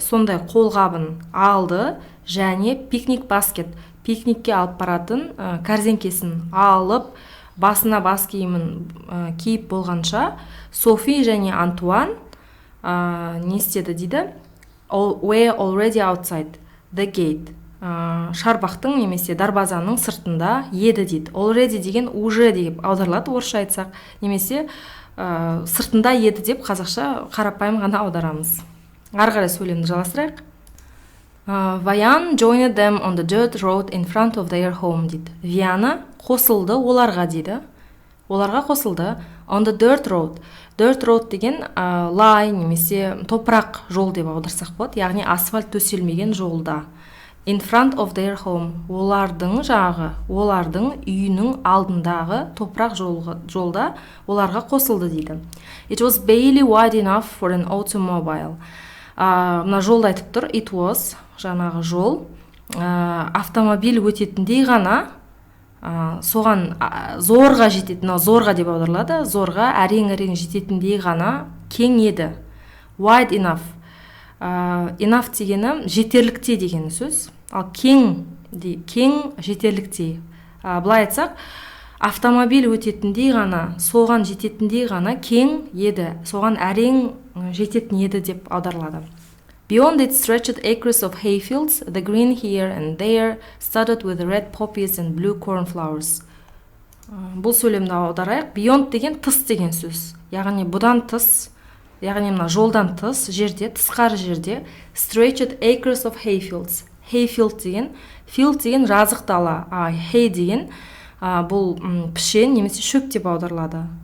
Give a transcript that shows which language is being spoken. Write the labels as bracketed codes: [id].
[kk] Сондай қолғабын алды және пикник баскет, пикникке алып баратын кәрзеңкесін алып, басына бас киімін киіп болғанша, Софи және Антуан не істеді дейді, [en] were already outside the gate. [kk] Шарбақтың немесе дарбазаның сыртында еді дейді. Already деген уже деп аударылады орысша айтсақ, немесе сыртында еді деп қазақша қарапайым ғана аударамыз. Ары қарай сөйлемді жалғастырайық. [en] Ваян joined them on the dirt road in front of their home [kk] дейді. Виана қосылды оларға дейді. Оларға қосылды [en] on the dirt road. [kk] Dirt road деген лай немесе топырақ жол деп аударсақ болады, яғни асфальт төселмеген жолда. [en] In front of their home. [kk] Олардың үйінің алдындағы топырақ жолда оларға қосылды дейді. [en] It was barely wide enough for an automobile. [kk] Мына жолда айтып тұр, [en] it was, [kk] жаңағы жол, автомобиль өтетіндей ғана, соған зорға жететін, зорға деп аударылады, зорға әрең жететіндей ғана кең еді. [en] Wide enough. [kk] Enough дегені жетерлікте деген сөз. Ал кең жетерлікте. Былай айтсақ, автомобиль өтетіндей ғана, соған жететіндей ғана кең еді, соған әрең жететін еді деп аударылады. [en] Beyond it stretched acres of hayfields, the green here and there, studded with red poppies and blue cornflowers. [kk] Бұл сөйлемді аударайық. Beyond деген тыс деген сөз. Яғни бұдан тыс, яғни мына жолдан тыс жерде, тысқары жерде, [en] stretched acres of hayfields. [kk] Hayfield деген, field деген жазық дала, hay деген бұл пішен немесе шөп деп аударылады.